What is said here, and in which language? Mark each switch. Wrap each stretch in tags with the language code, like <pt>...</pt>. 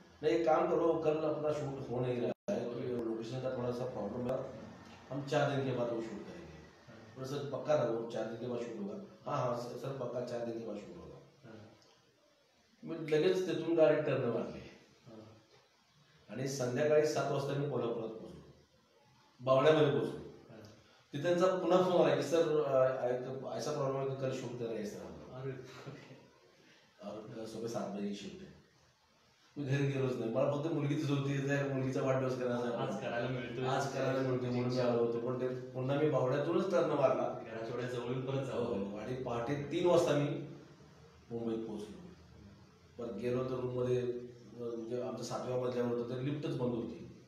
<hi>नहीं एक काम करो, कल अपना शूट हो नहीं रहा है क्योंकि लोकेशन का थोड़ा सा प्रॉब्लम है, हम 4 दिन के बाद वो शूट करेंगे। थोड़ा सा पक्का रहो 4 दिन के बाद शूट होगा। हाँ हाँ सर पक्का 4 दिन के बाद शूट होगा।</hi> <mr>मी लगेच तिथून गाडी टर्न मारली आणि संध्याकाळी 7 वाजता मी कोल्हापुरात पोहोचलो, बावड्यामध्ये पोहोचलो। तिथे त्यांचा पुन्हा फोन आला की</mr> <hi>सर ऐसा प्रॉब्लम है कि कल शूट कर रहे हैं सर हम लोग और सुबह 7 बजे की शिफ्ट है।</hi> <mr>मी घरी गेलोच नाही, मला फक्त मुलगीच होती, मुलगीचा वाढदिवस करायचा आज करायला मिळतोय, आज करायला मिळते म्हणून मी आलो होतो, पण ते पुन्हा मी बावड्यातूनच टर्न मारला, घराच्या एवढ्या जवळून परत जावं आणि पहाटे 3 वाजता मी मुंबईत पोहोचलो। परत गेलो तर रूम मध्ये, म्हणजे आमच्या 7व्या मजल्यावर होतं तर लिफ्टच बंद होती।</mr>